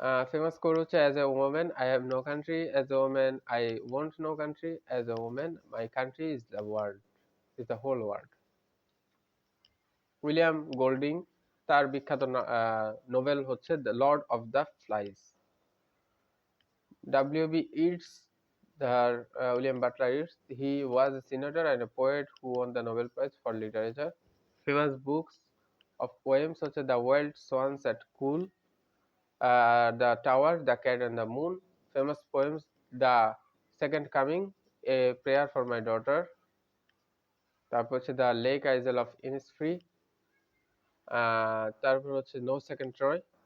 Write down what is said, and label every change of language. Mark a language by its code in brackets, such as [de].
[en] Famous quote হচ্ছে "as a woman I have no country, as a woman I want no country, as a woman my country is the whole world". [bn] William গোল্ডিং, তার বিখ্যাত Nobel হচ্ছে "the Lord of the flies". [en] W.B. Yeats, William Butler Yeats, he was a senator and a poet who won the Nobel Prize for Literature. Famous books of poems such as "The Wild Swans at Cool", the tower, the cat and the moon, famous poems, the second coming, a prayer for my daughter, [bn] তারপর হচ্ছে [en] The lake isle of Innisfree, তারপর হচ্ছে no second Troy.